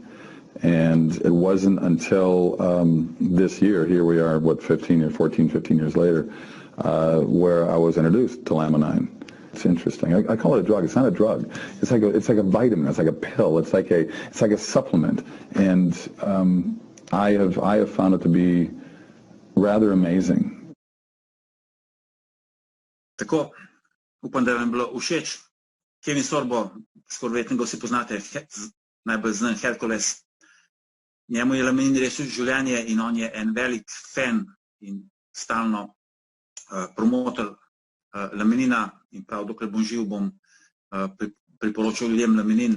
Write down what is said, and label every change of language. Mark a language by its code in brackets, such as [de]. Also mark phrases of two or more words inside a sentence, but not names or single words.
[en] And it wasn't until this year, here we are, 15 years later, where I was introduced to Laminine. It's interesting. I call it a drug. It's not a drug. It's like a vitamin. It's like a pill. It's like a supplement. And I have found it to be rather amazing. [sl] Tako, upam, da vam je bilo všeč. Kevin Sorbo, skoraj verjetno ga vsi poznate, najbolj znan Herkules. Njemu je Laminin rešil življenje in on je en velik fan in stalno promotor Laminina in prav dokler bom živ, bom priporočal ljudem Laminin.